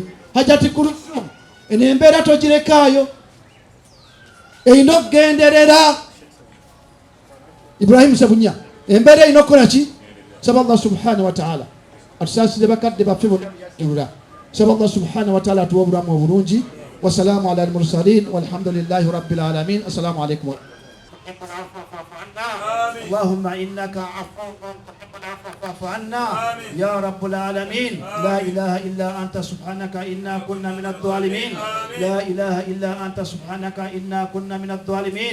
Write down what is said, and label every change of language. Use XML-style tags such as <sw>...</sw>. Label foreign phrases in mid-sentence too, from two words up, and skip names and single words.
<lg>Hajjati Kulsum eno embeera togirekaayo, erina okugenderera. Ibrahim Sebunya embeera erina okukola ki? Saba</lg> <ar>الله سبحانه وتعالى</ar> <lg>atusaasire bakadde baffe bonna. Saba</lg> <ar>الله سبحانه وتعالى</ar> <lg>atuwa obulamu obulungi.</lg> <ar>والسلام على المرسلين والحمد لله رب العالمين. السلام عليكم. اللهم إنك عفو تحب العفو فاعف عنا يا رب العالمين. لا إله إلا أنت سبحانك إنا كنا من الظالمين. لا إله إلا أنت سبحانك إنا كنا من الظالمين.</ar>